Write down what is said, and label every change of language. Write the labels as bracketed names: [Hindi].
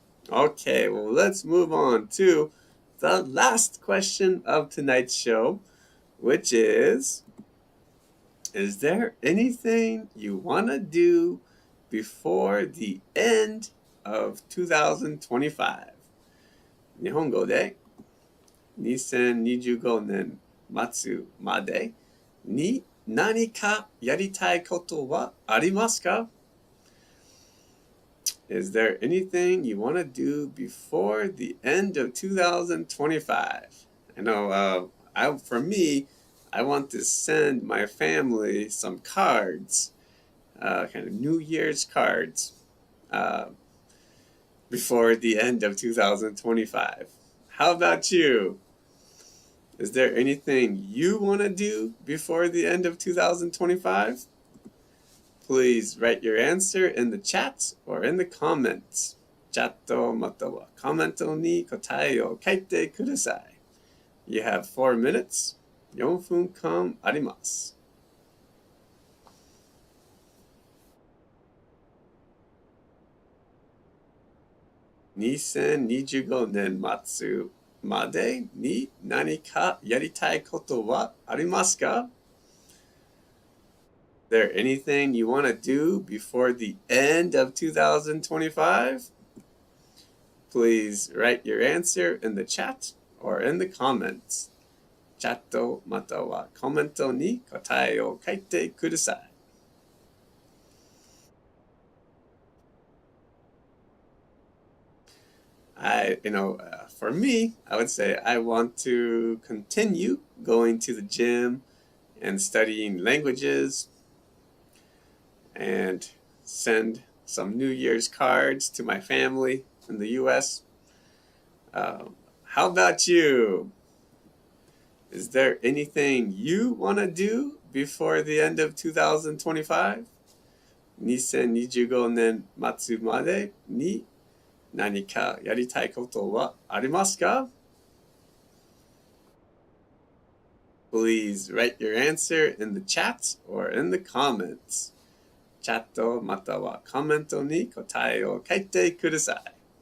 [English] Okay, well, let's move on to the last question of tonight's show, which is there anything you want to do before the end of 2025? [Japanese] 日本語で2025年末までに何かやりたいことはありますか？ [English] Is there anything you want to do before the end of 2025? I know for me, I want to send my family some cards, kind of New Year's cards, before the end of 2025. How about you? Is there anything you want to do before the end of 2025? Please write your answer in the chat or in the comments. [Japanese] チャットまたはコメントに答えを書いてください。 [English] You have 4 minutes. [Japanese] 4分間あります。 2025年末までに何かやりたいことはありますか? [English] Is there anything you want to do before the end of 2025? Please write your answer in the chat or in the comments. [Japanese] チャットまたはコメントに答えを書いてください。 [English] For me, I would say I want to continue going to the gym and studying languages and send some New Year's cards to my family in the U.S. How about you? Is there anything you want to do before the end of 2025? [Japanese] 2025年末までに何かやりたいことはありますか? [English] Please write your answer in the chat or in the comments. [Japanese] チャットまたはコメントに答えを書いてください。